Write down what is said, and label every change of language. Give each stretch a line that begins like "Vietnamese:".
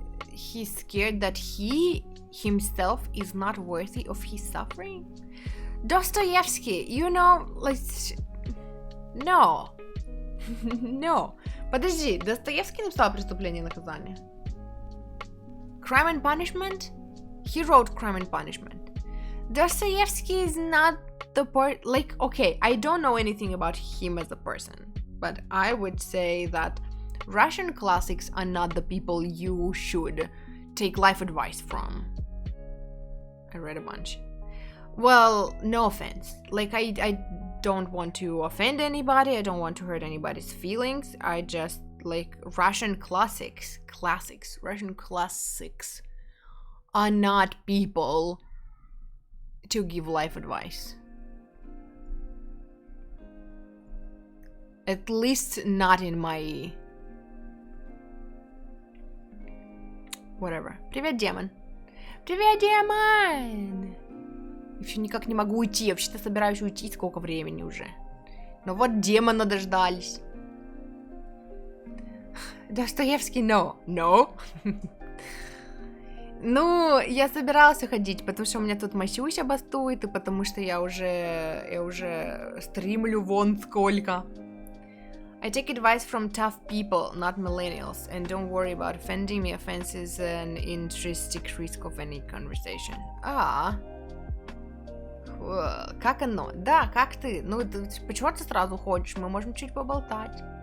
English: He's scared that he himself is not worthy of his suffering. Dostoevsky, you know, like, no. No.
Russian: Подожди, Достоевский написал «Преступление и наказание».
English: Crime and Punishment? He wrote Crime and Punishment. Dostoevsky is not the part, like, okay, I don't know anything about him as a person, but I would say that Russian classics are not the people you should take life advice from. I read a bunch. Well, no offense. Like, I don't want to offend anybody. I don't want to hurt anybody's feelings. I just, like, Russian classics are not people to give life advice. At least not in my... Whatever.
Russian: Привет, демон. Привет, демон! Еще никак не могу уйти. Я вообще-то собираюсь уйти. Сколько времени уже? Но вот демона дождались. Достоевский,
English: no.
Russian: Ну, я собиралась уходить, потому что у меня тут Масюся бастует, и потому что я уже стримлю вон сколько.
English: I take advice from tough people, not millennials, and don't worry about offending me. Offense is an intrinsic risk of any conversation. Ah.
Russian: Как оно? Да, как ты? Ну, почему ты сразу ходишь? Мы можем чуть поболтать.